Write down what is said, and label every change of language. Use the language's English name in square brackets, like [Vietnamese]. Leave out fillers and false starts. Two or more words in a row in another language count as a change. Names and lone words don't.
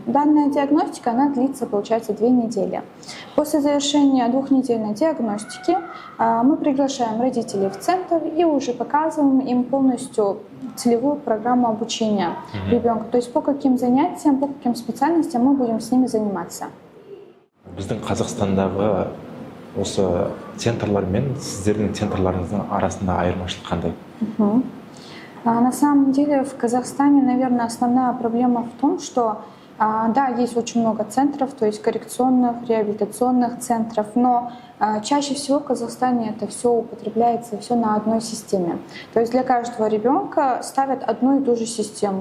[Russian] Данная диагностика, она длится, получается, 2 недели. После завершения 2-недельной диагностики мы приглашаем родителей в центр и уже показываем им полностью целевую программу обучения ребенка. То есть по каким занятиям, по каким специальностям мы будем с ними заниматься. [Kazakh] Біздің Қазақстандағы осы центрлар мен сіздердің центрларыңыздың арасында айырмашылық қандай? [Russian] На самом деле в Казахстане, наверное, основная проблема в том, что да, есть очень много центров, то есть коррекционных, реабилитационных центров, но чаще всего в Казахстане это все употребляется все на одной системе. То есть для каждого ребенка ставят одну и ту же систему.